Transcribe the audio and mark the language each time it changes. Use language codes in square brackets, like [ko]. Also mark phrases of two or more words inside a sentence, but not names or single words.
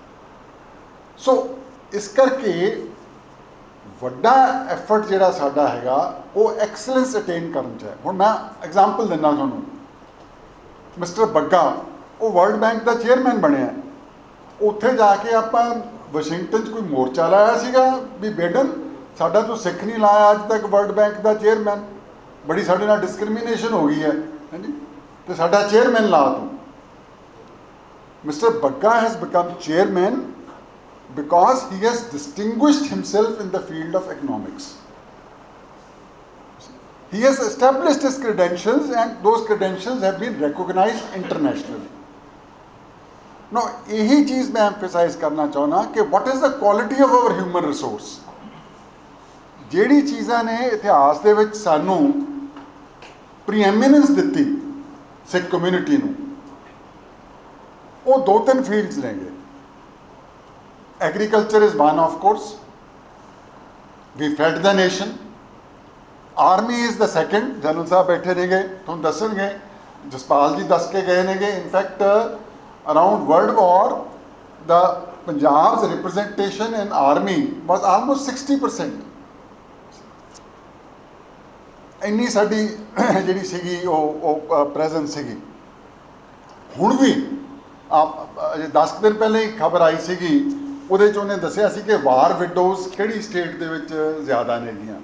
[pa] So ਇਸ ਕਰਕੇ ਵੱਡਾ ਐਫਰਟ ਜਿਹੜਾ ਸਾਡਾ ਹੈਗਾ ਉਹ [en] excellence attain [pa] ਕਰਨ 'ਚ ਹੈ. ਹੁਣ ਮੈਂ ਐਗਜ਼ਾਮਪਲ ਦਿੰਦਾ ਤੁਹਾਨੂੰ. ਮਿਸਟਰ ਬੱਗਾ ਉਹ ਵਰਲਡ ਬੈਂਕ ਦਾ ਚੇਅਰਮੈਨ ਬਣਿਆ. ਉੱਥੇ ਜਾ ਕੇ ਆਪਾਂ ਵਾਸ਼ਿੰਗਟਨ 'ਚ ਕੋਈ ਮੋਰਚਾ ਲਾਇਆ ਸੀਗਾ ਵੀ ਬੇਡਨ ਸਾਡਾ ਤੂੰ ਸਿੱਖ ਨਹੀਂ ਲਾਇਆ ਅੱਜ ਤੱਕ ਵਰਲਡ ਬੈਂਕ ਦਾ ਚੇਅਰਮੈਨ, ਬੜੀ ਸਾਡੇ ਨਾਲ ਡਿਸਕ੍ਰਿਮੀਨੇਸ਼ਨ ਹੋ ਗਈ ਹੈ, ਹਾਂਜੀ, ਤੇ ਸਾਡਾ ਚੇਅਰਮੈਨ ਲਾ ਤੂੰ. [en] Mister Bagga has become chairman because he has distinguished himself in the field of economics. He has established his credentials and those credentials have been recognized internationally. Now [hi] यही चीज़ मैं [en] emphasize [hi] करना चाहना कि [en] what is the quality of our human resource. [pa] ਜਿਹੜੀ ਚੀਜ਼ਾਂ ਨੇ ਇਤਿਹਾਸ ਦੇ ਵਿੱਚ ਸਾਨੂੰ ਪ੍ਰੀਐਮੀਨੈਂਸ ਦਿੱਤੀ ਸਿੱਖ ਕਮਿਊਨਿਟੀ ਨੂੰ, ਉਹ 2-3 ਫੀਲਡਸ ਨੇਗੇ. [en] Agriculture is one, of course. We fed the nation. army is the second. [pa] ਜਨਰਲ ਸਾਹਬ ਬੈਠੇ ਨੇਗੇ, ਤੁਹਾਨੂੰ ਦੱਸਣਗੇ, ਜਸਪਾਲ ਜੀ ਦੱਸ ਕੇ ਗਏ ਨੇਗੇ। [en] in fact around World War the Punjab's representation in army was almost 60%. [pa] ਇੰਨੀ ਸਾਡੀ ਜਿਹੜੀ ਸੀਗੀ ਉਹ ਪ੍ਰੈਜ਼ੈਂਸ ਸੀਗੀ। ਹੁਣ ਵੀ ਅਜੇ 10 ਦਿਨ ਪਹਿਲਾਂ ਹੀ ਖਬਰ ਆਈ ਸੀਗੀ, ਉਹਦੇ 'ਚ ਉਹਨੇ ਦੱਸਿਆ ਸੀ ਕਿ [en] war widows [pa] ਕਿਹੜੀ ਸਟੇਟ ਦੇ ਵਿੱਚ ਜ਼ਿਆਦਾ ਨੇਗੀਆਂ।